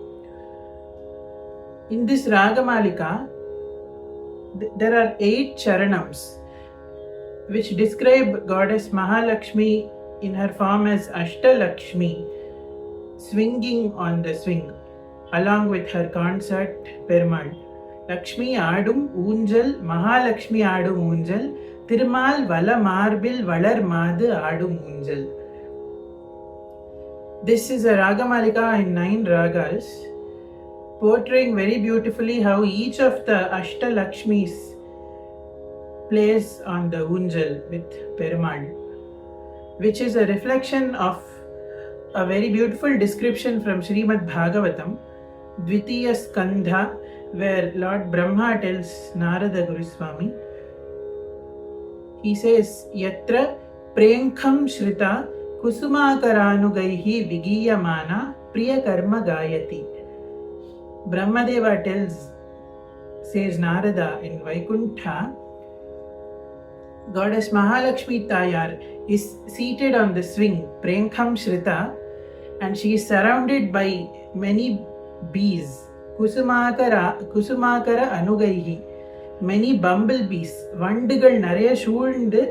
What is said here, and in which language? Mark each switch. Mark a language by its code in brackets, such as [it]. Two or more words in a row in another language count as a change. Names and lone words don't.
[en] In this Raga Malika, there are 8 charanams which describe Goddess Mahalakshmi in her form as Ashtalakshmi, swinging on the swing, along with her consort Perumal. [ta] லட்சுமி ஆடும் ஊஞ்சல், மகாலட்சுமி ஆடும் ஊஞ்சல், திருமால் வல மார்பில் வளர் மாது ஆடும் ஊஞ்சல். [en] This is a Raga Malika in 9 ragas, portraying very beautifully how each of the Ashtalakshmis plays on the Unjal with Perumal, which is a reflection of a very beautiful description from Srimad Bhagavatam, Dvitiya Skandha, where Lord Brahma tells Narada Guruswami, he says, [sa] यत्र प्रियङ्कं श्रिता कुसुमाकरानुगैः विगीयमाना प्रिय कर्म गायती. [en] Brahmadeva says Narada in Vaikuntha, Goddess Mahalakshmi Tayar is seated on the swing, [sa] प्रियङ्कं श्रिता, [en] and she is surrounded by many bees, [sa] कुसुमाकर अनुगैः, [en] many bumblebees, [ta] வண்டுகள் நிறைய சூழ்ந்து.